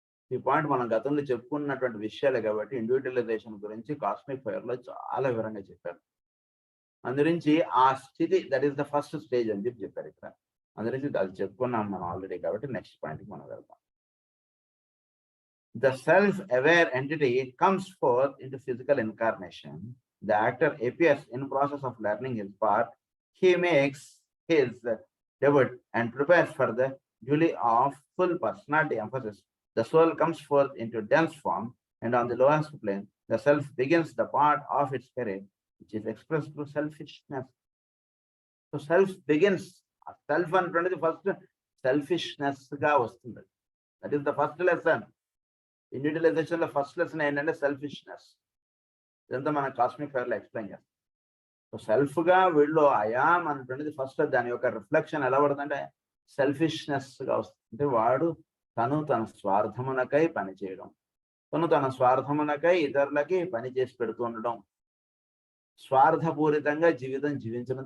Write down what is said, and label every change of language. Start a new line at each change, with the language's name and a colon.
Telugu: ఈ పాయింట్ మనం గతంలో చెప్పుకున్నటువంటి విషయాలే కాబట్టి ఇండివిజువలైజేషన్ గురించి కాస్మిక్ ఫైర్ లో చాలా వివరంగా చెప్పారు. అందుగురించి ఆ స్థితి
English: that is the first stage
Telugu: అని చెప్పారు ఇక్కడ. అందుగురించి అది చెప్పుకున్నాం మనం ఆల్రెడీ కాబట్టి నెక్స్ట్ పాయింట్కి మనం వెళ్దాం.
English: The self-aware entity comes forth into physical incarnation. The actor appears in process of learning his part. He makes his debut and prepares for the duty of full personality emphasis. The soul comes forth into dense form, and on the lowest plane, the self begins the part of its spirit, which is expressed through selfishness. So self begins. Self and first selfishness
Telugu: ga vastundi.
English: That is the first lesson.
Telugu: Individualisation లో first lesson ఏంటంటే selfishness. ఇదంతా మన cosmic fire లో explain చేస్తాం. So self గా వీళ్ళు I'm అనేటువంటిది first దాని యొక్క రిఫ్లెక్షన్ ఎలా పడుతుందంటే సెల్ఫిష్నెస్ గా వస్తుంది. అంటే వాడు తన స్వార్థమునకై పనిచేయడం, తన స్వార్థమునకై ఇతరులకి పని చేసి పెడుతూ ఉండడం, స్వార్థపూరితంగా జీవితం జీవించడం.